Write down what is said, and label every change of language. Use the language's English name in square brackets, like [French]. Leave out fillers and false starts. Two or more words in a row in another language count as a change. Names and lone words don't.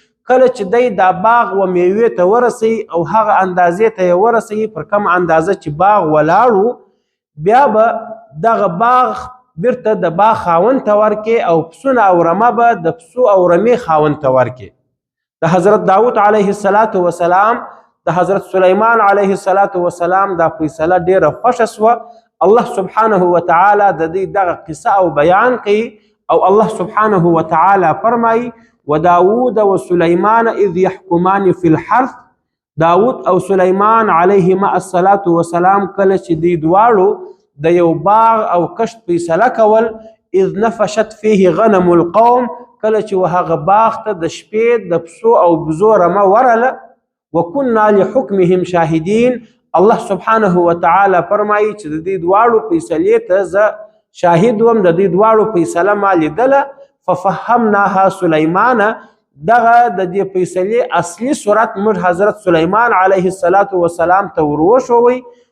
[Pashto] کله چې دی دا باغ و میوې ته ورسوي او هغه اندازې ته یې ورسوي پر کوم اندازه چې باغ ولاړ و، بیا به دغه باغ بیرته د باغ خاوند ته ورکړي او پسونه او رمه به د پسو او رمې خاوند ته ورکړي. د حضرت داود [Arabic] علیه السلام [Pashto] د حضرت سلیمان [Arabic] علیه السلام [Pashto] دا فیصله ډیره خوښه سوه. الله [Arabic] سبحانه وتعالی [Pashto] د دې دغه قصه او بیان کوي او الله [Arabic] سبحانه وتعالی [Pashto] فرمایي [Arabic] وداود وسليمان إذ يحكمان في الحرث. [Pashto] داود او سلیمان [Arabic] علیهما السلام [Pashto] کله چې دوی دواړو د یو باغ او کشت فیصله کول، [Arabic] اذ نفشت فيه غنم القوم، [Pashto] کله چې هغه باغ ته د شپې د پسو او بزو رمه ورله، [Arabic] وكنا لحكمهم شاهدين. [Pashto] الله [Arabic] سبحانه وتعالی [Pashto] فرمایي چې د دې دواړو فیصلې ته زه شاهد وم، د دې دواړو فیصله ما لیدله. ففهمناها سلیمان، دغه د دې فیصلې اصلي صورت موږ حضرت سلیمان [Arabic] علیه السلام [Pashto] ته وروښوئ.